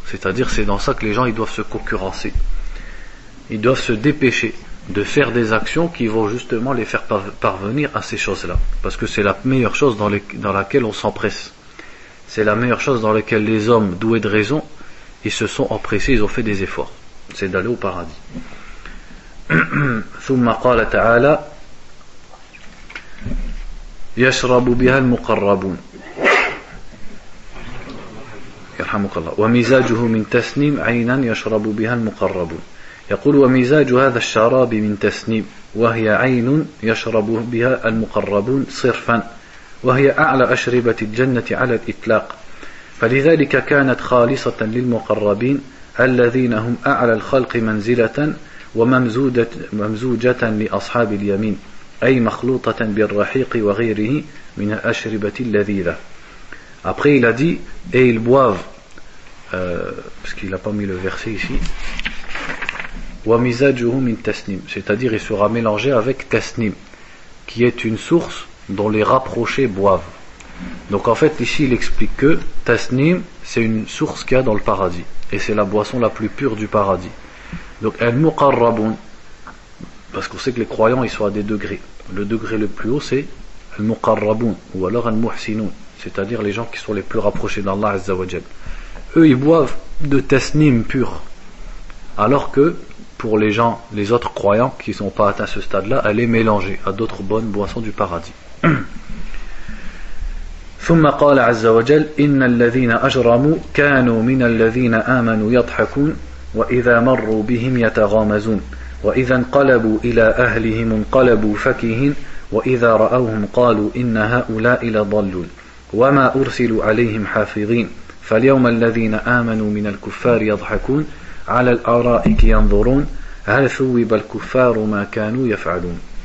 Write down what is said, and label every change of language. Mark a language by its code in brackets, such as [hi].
[fr] C'est-à-dire, c'est dans ça que les gens, ils doivent se concurrencer. Ils doivent se dépêcher de faire des actions qui vont justement les faire parvenir à ces choses-là. Parce que c'est la meilleure chose dans laquelle on s'empresse. C'est la meilleure chose dans laquelle les hommes doués de raison, ils se sont empressés, ils ont fait des efforts. C'est d'aller au paradis. [ar] ثم قال تعالى يشرب بها المقربون يرحمك الله ومزاجه من تسنيم عينا يشرب بها المقربون يقول ومزاج هذا الشراب من تسنيم وهي عين يشرب بها المقربون صرفا وهي أعلى أشربة الجنة على الإطلاق فلذلك كانت خالصة للمقربين الذين هم أعلى الخلق منزلة وممزوجة لأصحاب اليمين أي مخلوطة بالرحيق وغيره من الأشربة اللذيذة. [fr] Après il a dit, et ils boivent, parce qu'il n'a pas mis le verset ici, [ar] وَمِزَاجُهُ مِنْ تَسْنِيم, [fr] c'est-à-dire il sera mélangé avec Tasnim, qui est une source dont les rapprochés boivent. Donc en fait ici il explique que Tasnim, c'est une source qu'il y a dans le paradis, et c'est la boisson la plus pure du paradis. Donc الْمُقَرَّبُونَ, parce qu'on sait que les croyants ils sont à des degrés, le degré le plus haut c'est الْمُقَرَّبُونَ ou alors الْمُحْسِنُونَ, c'est-à-dire les gens qui sont les plus rapprochés d'Allah Azza wa Jal. Eux, ils boivent de tasnim pur. Alors que pour les gens, les autres croyants qui n'ont pas atteint ce stade-là, elle est mélangée à d'autres bonnes boissons du paradis. [ar] ثم قال عز وجل إن الذين أجرموا كانوا من الذين آمنوا يضحكون وإذا مروا بهم يتغامزون وإذا انقلبوا إلى أهلهم انقلبوا فكهين وإذا رأوهم قالوا إن هؤلاء لضالون وما أرسلوا عليهم حافظين فاليوم الذين آمنوا من الكفار يضحكون على الأرائك ينظرون هل ثوب الكفار ما كانوا يفعلون.